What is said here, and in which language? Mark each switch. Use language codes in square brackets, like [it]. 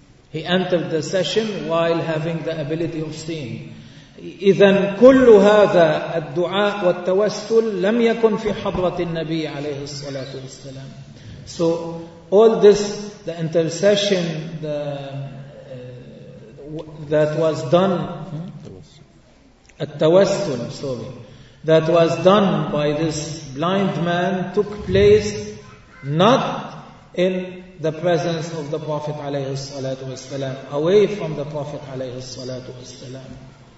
[en] He entered the session while having the ability of seeing. [ar] إذن كل هذا الدعاء والتوسل لم يكن في حضرة النبي عليه الصلاة والسلام. [en] So all this, the intercession that was done, التوسل, sorry, that was done by this blind man took place not in the presence of the Prophet [ar] عليه الصلاة والسلام, [en] away from the Prophet عليه الصلاة والسلام.